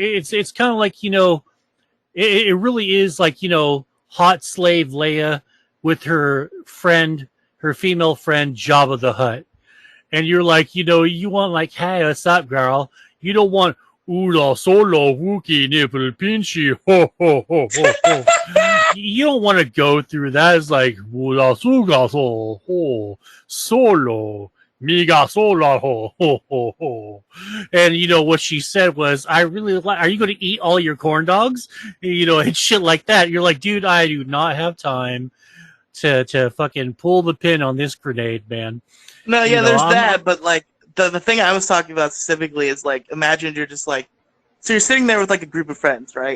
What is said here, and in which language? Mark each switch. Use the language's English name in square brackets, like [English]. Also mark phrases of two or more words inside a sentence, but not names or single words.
[English] It's kind of like, it really is like, hot slave Leia with her female friend Jabba the Hutt. And you're like, you want, like, hey, what's up, girl? You don't want Ula solo wookie nipple pinchy ho ho ho ho ho. You don't want to go through that. It's like Ula suga so ho solo miga sola ho ho ho ho. And what she said was, I really like, are you going to eat all your corn dogs? And shit like that. You're like, dude, I do not have time to fucking pull the pin on this grenade, man. No, yeah, there's I'm that, but like the thing I was talking about specifically is like imagine you're just like so you're sitting there with like a group of friends, right?